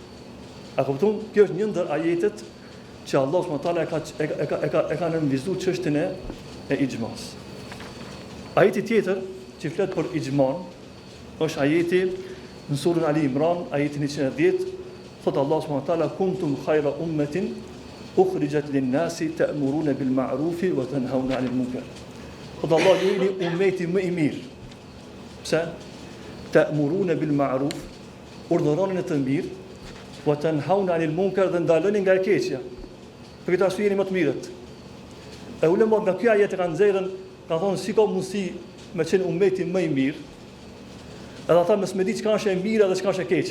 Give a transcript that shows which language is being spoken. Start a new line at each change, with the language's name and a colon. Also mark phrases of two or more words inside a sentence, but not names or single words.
Albanian: A kupton? Kjo është një ndër ajetet që Allah subhanahu e ka nënvizuar çështjen e ijmas. Ajeti tjetër që flet për ijman është ajeti në surën Ali Imran, ajeti 110, thot Allah
Arabic: سبحانه وتعالى كنتم خير أمة أخرجت للناس تأمرون بالمعروف وتنهون عن المنكر.
Albanian: Thot Allah ju jeni ummeti më i mirë. Pse?
Arabic: تأمرون بالمعروف,
Albanian: urdhëroni në të mirë,
Arabic: وتنهون عن المنكر,
Albanian: dhe ndaloni nga e keqja. Për këtë arsye jeni më të mirët. E ulemat nga ky ajet e kanë nxjerrën, kanë thonë si ka mundësi me qenë ummeti më i mirë, edhe ata mos me di çka është e mira dhe çka është e keqja.